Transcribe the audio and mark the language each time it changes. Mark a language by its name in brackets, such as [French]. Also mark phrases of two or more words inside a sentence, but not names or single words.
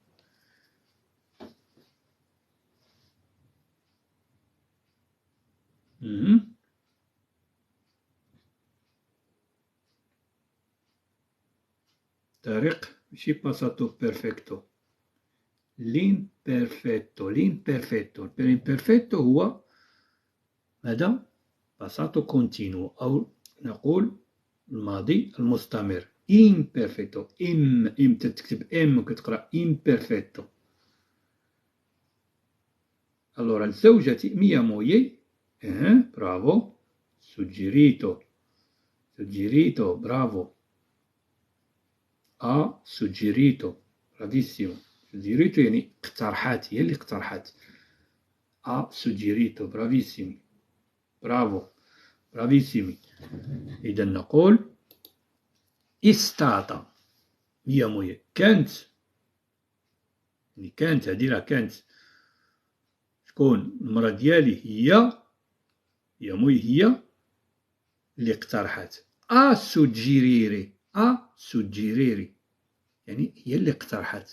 [Arabic] طارق ماشي [Italian] passato perfetto. [Arabic] l'imperfetto هو ماذا؟ [Italian] passato continuo [Arabic] أو نقول الماضي المستمر. imperfetto إم تكتب إم وكتقرأ imperfetto. [Italian] allora زوجتي mia moglie bravo suggerito bravo ha suggerito bravissimo. [Arabic] suggerito يعني اقترحت هي اللي اقترحت. [Italian] ha suggerito bravissimi bravo bravissimi. [Arabic] إذا نقول [Italian] è stata mia moglie [Arabic] كانت يعني كانت هذه راه كانت شكون المرأة ديالي هي موي هي اللي اقترحت. سوجيريري يعني هي اللي اقترحت.